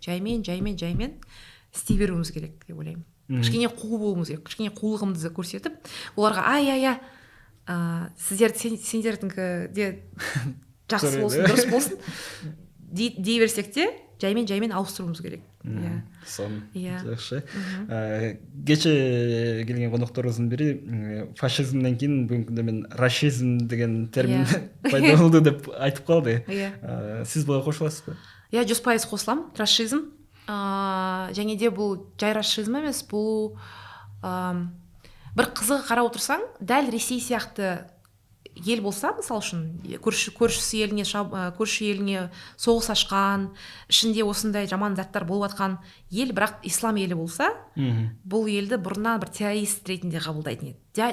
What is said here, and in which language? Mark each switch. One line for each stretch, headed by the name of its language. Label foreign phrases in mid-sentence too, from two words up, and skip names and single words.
Kazakh: Жаймен істей беруіміз керек деп ойлаймын. Кішкене қу болуымыз керек. Кішкене қулығымызды көрсетіп, оларға сендердіңкі де жақсы болсын, дұрыс болсын дей берсек те, жаймен ауыстыруымыз керек. Жақсы.
Kyrgyz: Кече келген конокторубуздун бири фашизмден кийин бүгүнкү күндө мен рашизм деген термин пайда болду деп айтып калды. Сиз буга кошуласызбы? 100% кошулам. Рашизм.
Kazakh: Және де бұл жай рашизм емес, бұл бір қызығы қарап отырсаң, дәл Ресей сияқты ел болса, мысалы үшін көршісі еліне көрші еліне соғыс ашқан, ішінде осындай жаман заттар болып жатқан ел, бірақ ислам елі болса, бұл елді бұрыннан бір террорист ретінде қабылдайтын еді.